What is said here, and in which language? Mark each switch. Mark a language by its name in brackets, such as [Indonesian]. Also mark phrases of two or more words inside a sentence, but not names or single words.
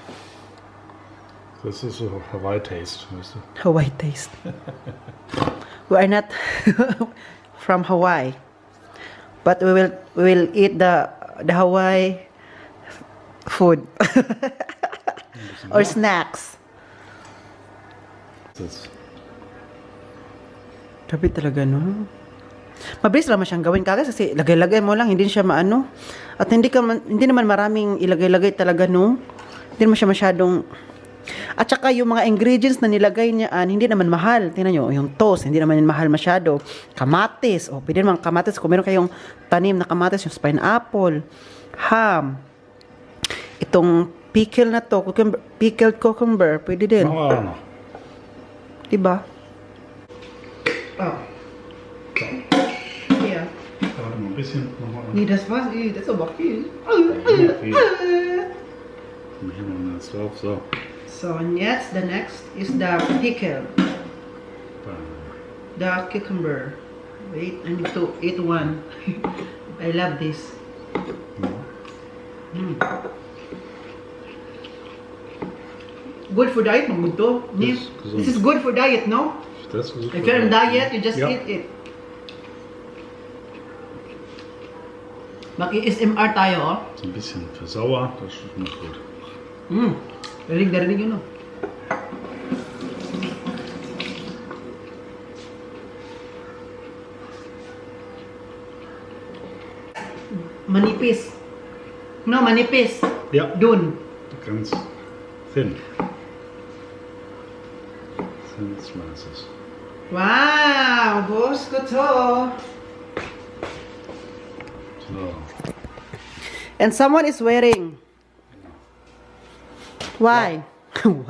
[German] Das ist so Hawaii taste, weißt du? [English] Hawaii taste. We are not from Hawaii, but we will eat the Hawaii food or snacks. [German] Das. [Filipino] Grabe talaga, no? Mabilis lang siyang gawin kagad kasi lagay-lagay mo lang, hindi siya maano. At hindi naman maraming ilagay-lagay talaga, no? Hindi naman siya masyadong... At saka yung mga ingredients na nilagay niya, hindi naman mahal. Tingnan nyo, yung toast, hindi naman mahal masyado. Kamatis, pwede naman kamatis. Kung meron kayong tanim na kamatis, yung pineapple, ham, itong Pickle na to. Pickled cucumber. Pwede din. [German] Machen wir auch noch. [Filipino] Diba? Oh. [German] Ja. Warte mal ein bisschen. Nee, das war's. Das ist aber viel. Viel. Dann machen wir das drauf. So. [English] So, and jetzt, the next is the pickle. The cucumber. Wait, I need to eat one. I love this. Good for diet, no? Good to? Yes, gesund. This is good for diet, no? [German] Das ist super. [English] If you're on diet, you just [German] Ja. [English] eat it. [Filipino] Mag-i-SMR tayo, oh. [German] So ein bisschen für sauer, das ist nicht gut. [Filipino] Darig yun, oh. Manipis. No, manipis. [German] Ja, [Filipino] Dun. [English] ganz thin. Thin slices. [Filipino] Wow, boss ko to. [English] So. And someone is wearing. Why? Why?